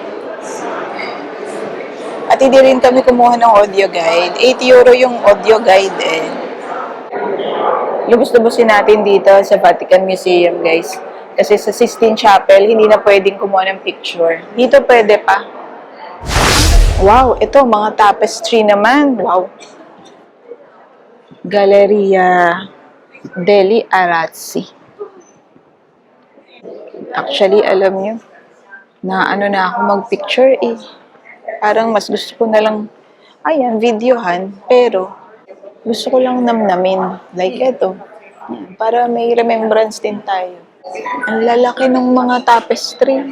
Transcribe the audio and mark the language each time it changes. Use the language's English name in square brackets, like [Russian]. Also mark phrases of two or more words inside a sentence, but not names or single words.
[Filipino] At hindi rin kami kumuha ng [English] audio guide. [Filipino] 8 euro yung [English] audio guide [Filipino] eh. Lubos-lubosin natin dito sa Vatican Museum guys. Kasi sa Sistine Chapel, hindi na pwedeng kumuha ng picture. Dito pwede pa. Wow, ito mga tapestry naman. Wow. Galleria degli Arazzi. Actually, alam nyo, na ano na ako mag-picture eh. Parang mas gusto ko na lang, ayan, videohan, pero gusto ko lang namnamin. Like ito. Para may remembrance din tayo. Ang lalaki ng mga tapestry.